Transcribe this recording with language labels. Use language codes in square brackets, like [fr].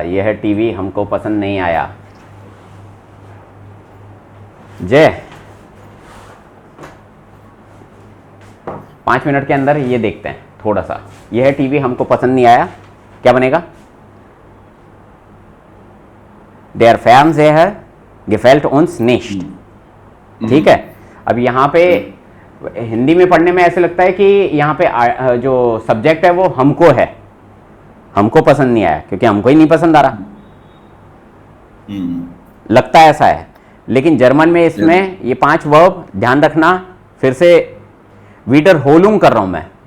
[hi] यह टीवी हमको पसंद नहीं आया। जय 5 मिनट के अंदर ये देखते हैं थोड़ा सा। यह टीवी हमको पसंद नहीं आया, क्या बनेगा? [de] Der Fernseher gefällt uns nicht। [hi] ठीक है। अब यहाँ पे हिंदी में पढ़ने में ऐसे लगता है कि यहाँ पे जो सब्जेक्ट है वो हमको है, हमको पसंद नहीं आया क्योंकि हमको ही नहीं पसंद आ रहा, लगता है ऐसा है। लेकिन जर्मन में इसमें ये 5 वर्ब ध्यान रखना, फिर से वीडर होलुंग कर रहा हूं मैं।